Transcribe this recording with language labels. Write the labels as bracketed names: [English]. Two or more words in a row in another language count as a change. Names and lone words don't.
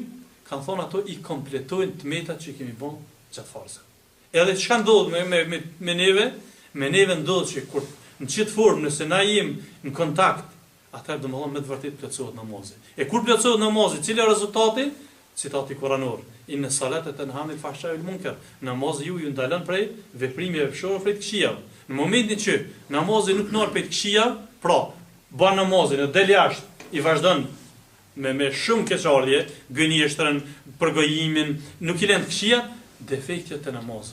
[Albanian] Kan thonë ato i kompletojnë të metat që kemi bën gjatë farzeve. Edhe çka ndodh me neve? Me neve ndodh që kur në çet formë nëse na jemi në kontakt atëherë domethënë me të vërtetë plotësohet namazi. E kur plotësohet namazi, cili është rezultati? Citati kuranor: [Arabic] إن الصلاة تنهى عن الفحشاء والمنكر. [Albanian] Namazi ju ndalon prej veprimeve të fshehura prej të këqijave. Në momentin që namazi nuk ndal prej të këqijave, pra bën namazin e del jashtë, i vazhdon me shumë keqardhje, gënjeshtrën, përgojimin, nuk i lën të këqijat, defektet të namazit.